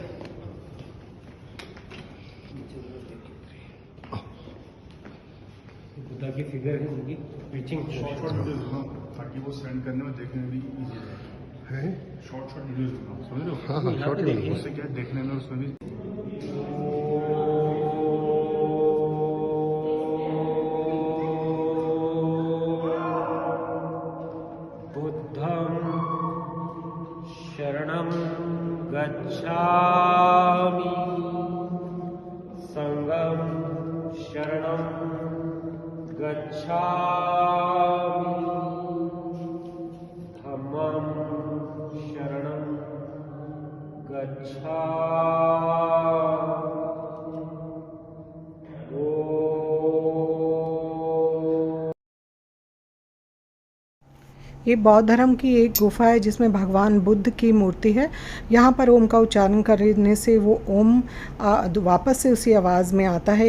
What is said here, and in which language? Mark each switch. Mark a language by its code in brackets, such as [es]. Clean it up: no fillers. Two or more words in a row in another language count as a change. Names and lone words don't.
[hi] बुद्धा की फिगर है उनकी पिचिंग। [en] short videos [hi] ताकि वो सेंड करने में देखने में भी इजी रहे। है [en] short videos [hi] समझ रहे हो? हाँ हाँ शॉर्ट में उससे क्या है, देखने में उसमें भी [pi] बुद्धं शरणं गच्छामि, संघं शरणं गच्छामि, धम्मं शरणं गच्छामि। [hi] ये बौद्ध धर्म की एक गुफा है जिसमें भगवान बुद्ध की मूर्ति है। यहाँ पर ओम का उच्चारण करने से वो ओम वापस से उसी आवाज़ में आता है।